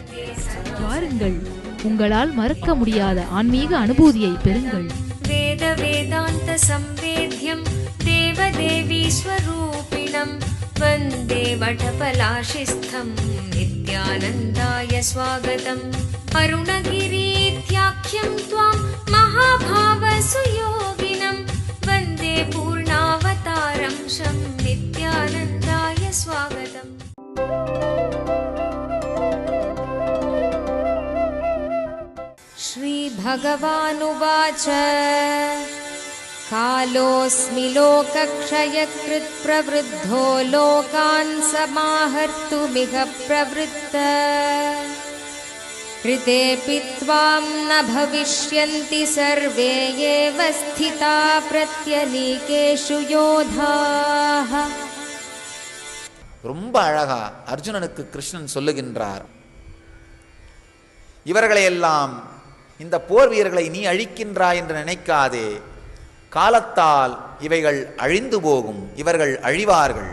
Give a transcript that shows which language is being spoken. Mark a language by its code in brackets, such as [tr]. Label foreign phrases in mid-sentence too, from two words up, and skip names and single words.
[ta] வாருங்கள், உங்களால் மறக்க முடியாத ஆன்மீக அனுபூதியை பெறுங்கள். [sa] वेद वेदान्त संवेद्यं देवदेवी स्वरूपिणम् वन्दे वटपलाशिस्थं नित्यानन्दाय स्वागतम्. அருணகிரீத்யாख्यं त्वां महाभाव सुयोगिनं वन्दे पूर्णावतारं शं नित्यानन्दाय स्वागतम्। श्रीभगवानुवाच कालोऽस्मि लोकक्षयकृत् प्रवृद्धो लोकान् समाहर्तुमिह प्रवृत्तः ऋतेऽपि त्वां न भविष्यन्ति सर्वे एव स्थिता प्रत्यनीकेषु योधाः। [ta] ரொம்ப அழகா அர்ஜுனனுக்கு கிருஷ்ணன் சொல்லுகின்றார், இவர்களையெல்லாம், இந்த போர் வீரர்களை நீ அழிக்கின்றாய் என்று நினைக்காதே. காலத்தால் இவைகள் அழிந்து போகும், இவர்கள் அழிவார்கள்.